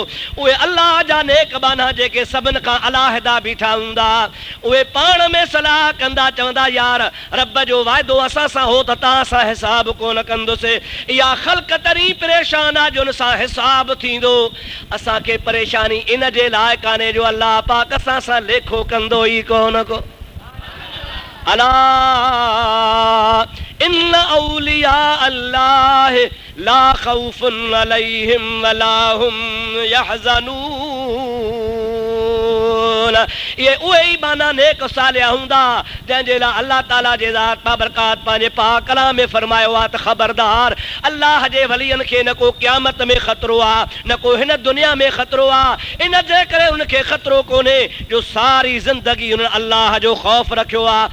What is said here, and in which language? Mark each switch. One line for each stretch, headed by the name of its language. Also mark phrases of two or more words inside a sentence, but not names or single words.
Sindhi: उहे अल्लाह जा नेक बाना जेके सभिनि खां अलाहिदा बीठा हूंदा, उहे पाण में सलाह कंदा, चवंदा यार रब जो वाइदो असां सां हो त तव्हां सां हिसाब कोन कंदुसि। इहा ख़ल्क़ तरी परेशान आहे जो हुन सां हिसाब थींदो। असांखे परेशानी इन जे लाइ कान्हे जो अल्लाह पाक असां सां लेखो कंदो ई कोन को।
Arabic: ألا إن أولياء الله لا خوف عليهم ولا هم يحزنون.
Sindhi: ये उहे ई बाना नेक सालिया हूंदा जंहिंजे लाइ अल्लाह ताला जे ज़ात बाबरकात पंहिंजे पाक कलाम में फरमायो आहे त ख़बरदार अल्लाह जे वलियनि खे न को क़यामत में ख़तरो आहे, न को हिन दुनिया में ख़तरो आहे। इन जे करे उनखे ख़तरो कोन्हे जो सारी ज़िंदगी हुन अल्लाह जो ख़ौफ़ रखियो आहे।